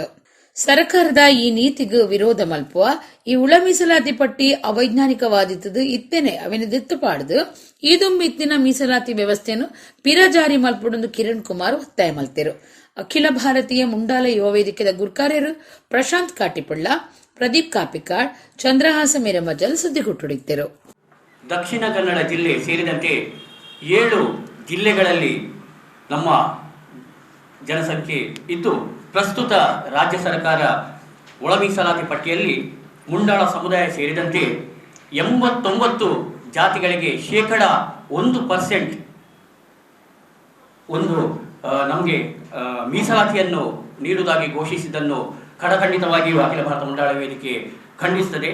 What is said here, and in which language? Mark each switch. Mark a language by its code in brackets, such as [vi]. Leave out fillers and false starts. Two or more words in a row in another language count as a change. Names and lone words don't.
[tcy] ಸರ್ಕಾರದ ಈ ನೀತಿಗೂ ವಿರೋಧ ಮಲ್ಪುವ ಈ ಉಳ ಮೀಸಲಾತಿ ಪಟ್ಟಿ ಅವೈಜ್ಞಾನಿಕವಾದಿತ್ತದು ಇತ್ತೇನೆ ಅವಿನ ದಿತ್ತುಪಾಡ್ದು ಈ ದುಂಬಿತ್ತಿನ ಮೀಸಲಾತಿ ವ್ಯವಸ್ಥೆಯನ್ನು ಪಿರ ಜಾರಿ ಮಲ್ಪಡುಂದು ಕಿರಣ್ ಕುಮಾರ್ ಒತ್ತಾಯ ಮಲ್ತಿರು. ಅಖಿಲ ಭಾರತೀಯ ಮುಂಡಾಲ ಯುವ ವೇದಿಕೆದ ಗುರ್ಕಾರ್ಯರು ಪ್ರಶಾಂತ್ ಕಾಟಿಪಳ್ಳ, ಪ್ರದೀಪ್ ಕಾಪಿಕಾಡ್, ಚಂದ್ರಹಾಸ ಮೇರಮಜಲ್ ಸುದ್ದಿ ಕೊಟ್ಟುಡಿದ್ದರು. [kn] ದಕ್ಷಿಣ ಕನ್ನಡ ಜಿಲ್ಲೆ ಸೇರಿದಂತೆ 7 ಜಿಲ್ಲೆಗಳಲ್ಲಿ ನಮ್ಮ ಜನಸಂಖ್ಯೆ ಇದ್ದು ಪ್ರಸ್ತುತ ರಾಜ್ಯ ಸರ್ಕಾರ ಒಳ ಮೀಸಲಾತಿ ಪಟ್ಟಿಯಲ್ಲಿ ಮುಂಡಾಳ ಸಮುದಾಯ ಸೇರಿದಂತೆ 89 ಜಾತಿಗಳಿಗೆ 1% ನಮಗೆ ಮೀಸಲಾತಿಯನ್ನು ನೀಡುವುದಾಗಿ ಘೋಷಿಸಿದ್ದನ್ನು ಖಡಖಂಡಿತವಾಗಿಯೂ ಅಖಿಲ ಭಾರತ ಮುಂಡಾಳ ವೇದಿಕೆ ಖಂಡಿಸುತ್ತದೆ.